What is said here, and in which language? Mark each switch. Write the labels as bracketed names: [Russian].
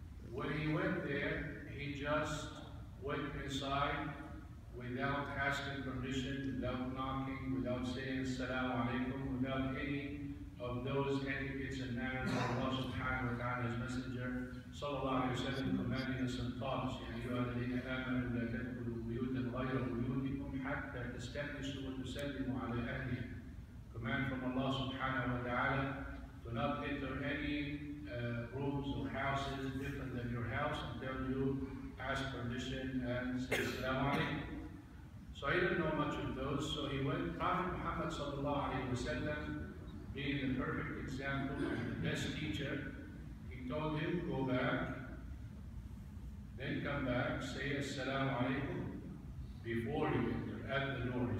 [English] When he went there, he just went inside without asking permission, without knocking, without saying Assalamu alaikum, without any of those etiquettes and manners that Allah Subhanah wa ta'ala, His Messenger sallallahu alaihi wasallam, commanding us and taught us. [Arabic] يا أيها الذين آمنوا لا تدخلوا بيوتا غير بيوتكم حتى تستأنسوا وتسلموا على أهلها. [English] Command from Allah Subhanah wa ta'ala to not enter any rooms or houses different than your house until you ask permission and say Assalamu alaikum. So he didn't know much of those, so he went. Prophet Muhammad sallallahu alaihi wasallam, being the perfect example and the best teacher, he told him, go back, then come back, say Assalamu alaikum before you enter, at the door.